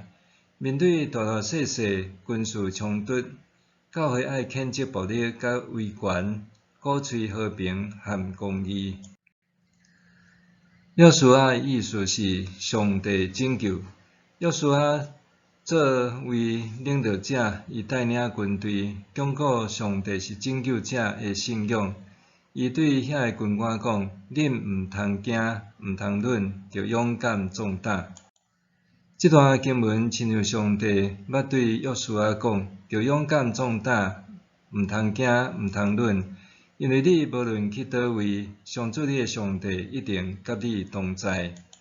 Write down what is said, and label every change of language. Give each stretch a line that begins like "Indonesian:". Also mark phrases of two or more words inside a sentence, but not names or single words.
Min Nan Chinese: 面对大大小小军事冲突，教会爱谴责暴力甲威权，鼓吹和平和公义。约书亚的意思是上帝拯救。约书亚作为领导者，伊带领军队，巩固上帝是拯救者的信仰。伊对遐个军官讲：恁毋通惊，毋通忍，着勇敢壮胆。这段经文亲像上帝捌对约书亚讲：着勇敢壮胆，毋通惊，毋通忍。因为你无论去倒位，上主你的上帝一定甲你同在。